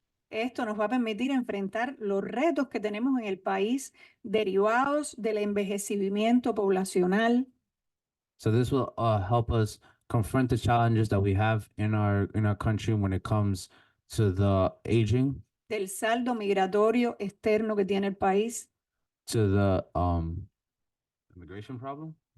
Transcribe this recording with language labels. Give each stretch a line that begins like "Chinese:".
Spanish: Esto nos va a permitir enfrentar los retos que tenemos en el país derivados del envejecimiento poblacional,
English: So this will help us confront the challenges that we have in our country when it comes to the aging,
Spanish: del saldo migratorio externo que tiene el país,
English: to the immigration problem.